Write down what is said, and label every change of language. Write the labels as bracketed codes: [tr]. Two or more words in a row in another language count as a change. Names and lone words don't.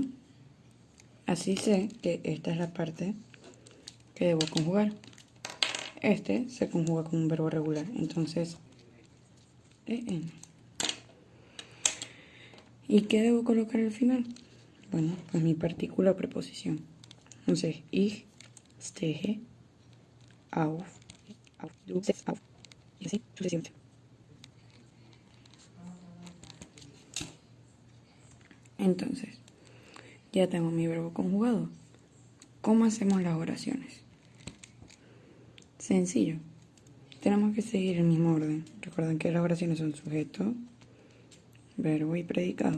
[es] Así sé que esta es la parte que debo conjugar. Este se conjuga con un verbo regular. Entonces, en. ¿Y qué debo colocar al final? Bueno, pues mi partícula o preposición. Entonces, [de] ich stehe auf, du stehst auf. [es] Y así sucesivamente. Entonces, ya tengo mi verbo conjugado. ¿Cómo hacemos las oraciones? Sencillo. Tenemos que seguir el mismo orden. Recuerden que las oraciones son sujeto, verbo y predicado.